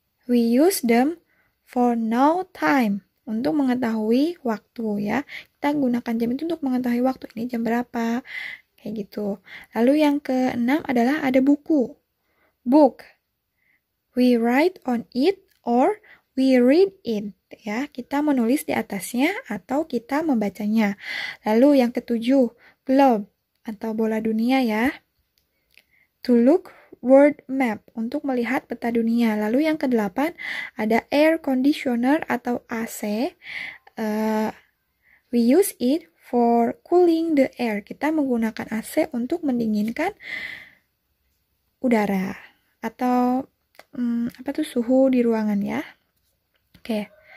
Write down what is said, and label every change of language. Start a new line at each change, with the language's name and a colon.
English: We use them for know time,
Indonesian: untuk mengetahui waktu ya. Kita gunakan jam itu untuk mengetahui waktu, ini jam berapa, kayak gitu. Lalu yang keenam adalah ada buku, book.
English: We write on it or we read it.
Indonesian: Ya, kita menulis di atasnya atau kita membacanya. Lalu yang ketujuh, globe atau bola dunia ya.
English: To look world map,
Indonesian: untuk melihat peta dunia. Lalu yang kedelapan ada air conditioner atau AC.
English: We use it for cooling the air.
Indonesian: Kita menggunakan AC untuk mendinginkan udara atau suhu di ruangan ya. Oke.